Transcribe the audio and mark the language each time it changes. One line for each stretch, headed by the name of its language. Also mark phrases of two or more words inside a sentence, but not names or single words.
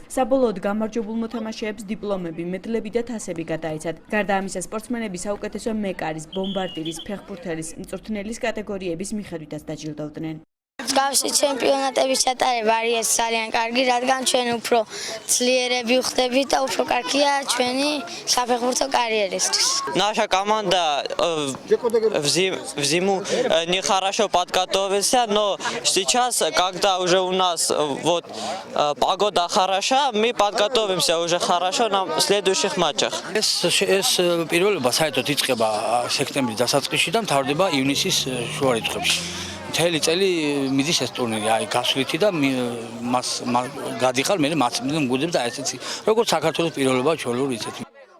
Georgian: საბოლოოდ გამარჯვებულ მოთამაშეებს დიპლომები, მედლები და თასები გადაეცათ. გარდა ამისა, სპორტსმენები საუკეთესო მეკარის, ბომბარდირის, ფეხბურთელის, მწვრთნელის კატეგორიების მიხედვითაც დაჯილდოვდნენ. მსგავსი ჩემპიონატების ჩატარება არის ძალიან კარგი, რადგან ჩვენ უფრო ძლიერები ვხდებით და უფრო კარგია ჩვენი საფეხბურთო карьерისთვის.
Russian: Наша команда в зиму не хорошо подготовилась, но сейчас, когда уже у нас вот погода хороша, мы подготовимся уже хорошо на следующих матчах.
Georgian: ეს პირველობა საერთოდ იწყება სექტემბრის დასაწყისში და მთავრდება ივნისის შუა რიცხვებში. მთელი წელი მიდის ეს ტურნირი, აი გასვლითი და მას გადიხარ მე მათი გუნდებს და ესეც როგორც საქართველოს პირველობა ჩვეულებრივ ისეთი